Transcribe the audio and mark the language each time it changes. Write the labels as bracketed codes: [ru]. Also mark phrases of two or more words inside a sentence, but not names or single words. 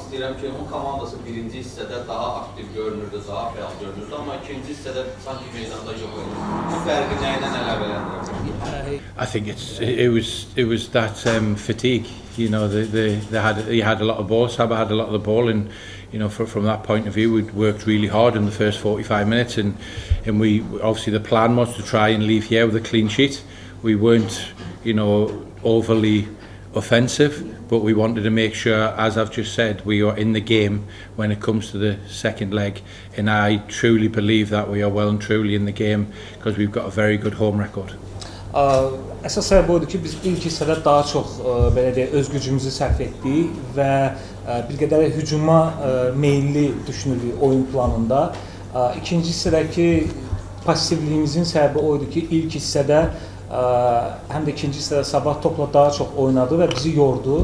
[az] edirəm ki, onun komandası birinci hissədə daha aktiv görünürdü, daha fəal görünürdü, amma ikinci hissədə sanki meydanda yox idi. Bu fərqi nə ilə əlaqələndirir? [en] I think it was that fatigue. You know, he had a lot of ball. Saba had a lot of the ball, and you know, from that point of view, we'd worked really hard in the first 45 minutes, and we obviously the plan was to try and leave here with a clean sheet. We weren't, you know, overly offensive, but we wanted to make sure, as I've just said, we are in the game when it comes to the second leg, and I truly believe that we are well and truly in the game because we've got a very good home record. [az] Əsas səbəb oydu ki, biz ilk hissədə daha çox belə deyək, öz gücümüzü sərf etdik və bir qədər hücuma meyilli düşünüldük oyun planında. İkinci hissədəki passivliyimizin səbəbi oydu ki, ilk hissədə həm də ikinci hissədə Sabah topla daha çox oynadı və bizi yordu.